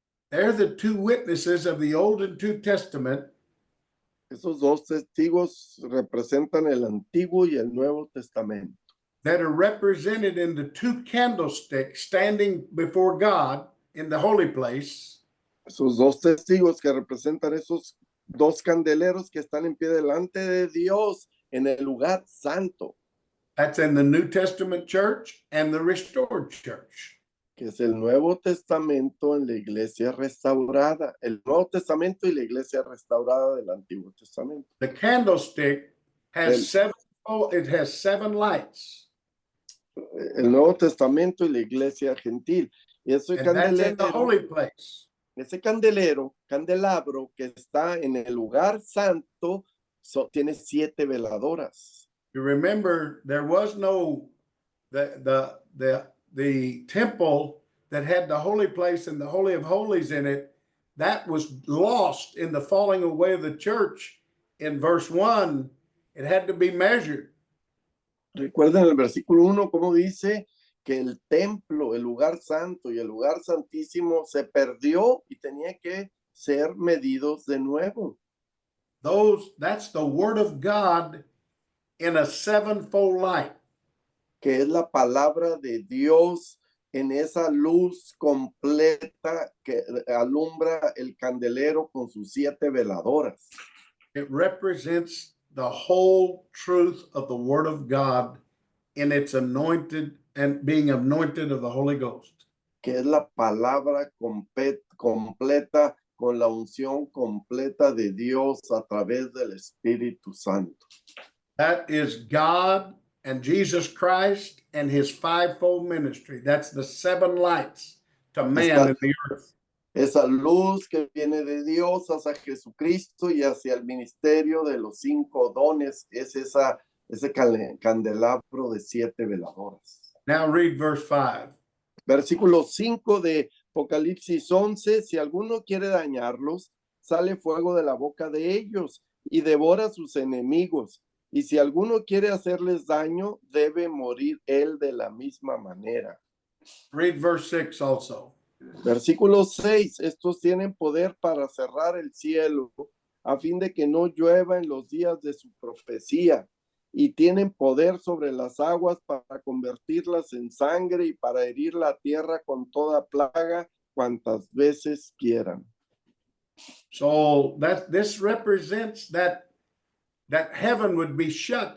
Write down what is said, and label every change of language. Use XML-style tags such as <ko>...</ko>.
<en>they're the two witnesses of the Old and New Testament.</en> <es>esos dos testigos representan el Antiguo y el Nuevo Testamento.</es> <en>That are represented in the two candlesticks standing before God in the holy place.</en> <es>Esos dos testigos que representan esos dos candeleros que están en pie delante de Dios en el lugar santo.</es> <en>That's in the New Testament church and the restored church.</en> <es>Que es el Nuevo Testamento en la iglesia restaurada, el Nuevo Testamento y la iglesia restaurada del Antiguo Testamento.</es> <en>The candlestick has seven lights.</en> <es>El Nuevo Testamento y la iglesia gentil. Y ese</es> <en>And that's in the holy place.</en> <es>Ese candelabro que está en el lugar santo, tiene 7 veladoras.</es> <en>You remember there was no the temple that had the holy place and the holy of holies in it. That was lost in the falling away of the church. In verse 1, it had to be measured.</en> <es>Recuerden el versículo 1 cómo dice que el templo, el lugar santo y el lugar santísimo se perdió y tenía que ser medidos de nuevo.</es> <en>That's the word of God in a sevenfold light.</en> <es>Que es la palabra de Dios en esa luz completa que alumbra el candelero con sus 7 veladoras.</es> <en>It represents the whole truth of the word of God in its anointed and being anointed of the Holy Ghost.</en> <es>Que es la palabra completa con la unción completa de Dios a través del Espíritu Santo.</es> <en>That is God and Jesus Christ and his fivefold ministry. That's the 7 lights to man in the earth.</en> <es>Esa luz que viene de Dios hacia Jesucristo y hacia el ministerio de los 5 dones es ese candelabro de 7 veladoras.</es> <en>Now read verse 5.</en> <es>Versículo 5 de Apocalipsis 11. Si alguno quiere dañarlos, sale fuego de la boca de ellos y devora a sus enemigos. Y si alguno quiere hacerles daño, debe morir él de la misma manera.</es> <en>Read verse 6 also.</en> <es>Versículo 6. Estos tienen poder para cerrar el cielo a fin de que no llueva en los días de su profecía. Y tienen poder sobre las aguas para convertirlas en sangre y para herir la tierra con toda plaga cuantas veces quieran.</es> <en>So this represents that that heaven would be shut.</en>